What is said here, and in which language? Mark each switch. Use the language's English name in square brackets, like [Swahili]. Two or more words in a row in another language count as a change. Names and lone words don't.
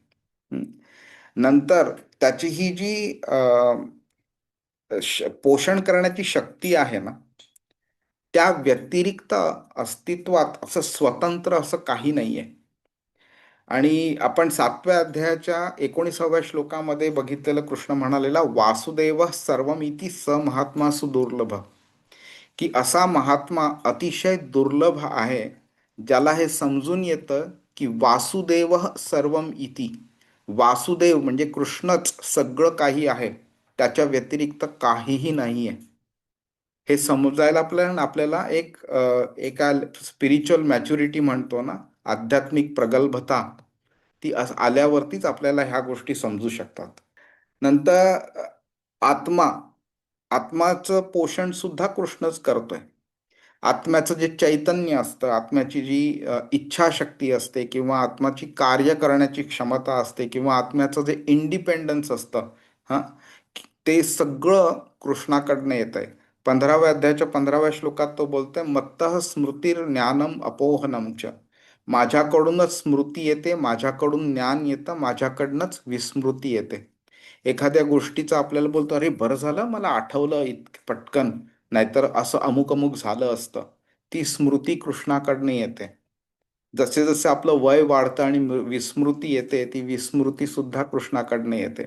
[Marathi] नंतर त्याची ही जी पोषण करण्याची शक्ती आहे ना, त्या व्यतिरिक्त अस्तित्वात असं स्वतंत्र असं काही नाहीये. आणि आपण 7व्या अध्यायाच्या 19व्या श्लोकामध्ये बघितलेलं कृष्ण म्हणालेला, [Sanskrit] वासुदेव सर्वमिती स महात्मा सुदुर्लभ, [Marathi] की असा महात्मा अतिशय दुर्लभ आहे ज्याला हे समजून येतं की [Sanskrit] वासुदेव सर्वम इति, [Marathi] वासुदेव म्हणजे कृष्णच सगळं काही आहे, त्याच्या व्यतिरिक्त काहीही नाही आहे. हे समजायला आपल्याला एका [English] spiritual maturity [Marathi] म्हणतो ना, आध्यात्मिक प्रगल्भता, ती आल्यावरतीच आपल्याला ह्या गोष्टी समजू शकतात. नंतर आत्मा, आत्माचं पोषण सुद्धा कृष्णच करतोय. आत्म्याचं जे चैतन्य असतं, आत्म्याची जी इच्छाशक्ती असते, किंवा आत्माची कार्य करण्याची क्षमता असते, किंवा आत्म्याचं जे इंडिपेंडन्स असतं, हां, ते सगळं कृष्णाकडनं येत आहे. 15व्या अध्यायाच्या 15व्या श्लोकात तो बोलतोय, [Sanskrit] मत्तः स्मृतीर ज्ञानम अपोहनम च, [Marathi] माझ्याकडूनच स्मृती येते, माझ्याकडून ज्ञान येतं, माझ्याकडनंच विस्मृती येते. एखाद्या गोष्टीचं आपल्याला बोलतो, अरे बरं झालं मला आठवलं पटकन, नाहीतर असं अमुक अमुक झालं असतं. ती स्मृती कृष्णाकडनं येते. जसे जसे आपलं वय वाढतं आणि विस्मृती येते, ती विस्मृती सुद्धा कृष्णाकडनं येते.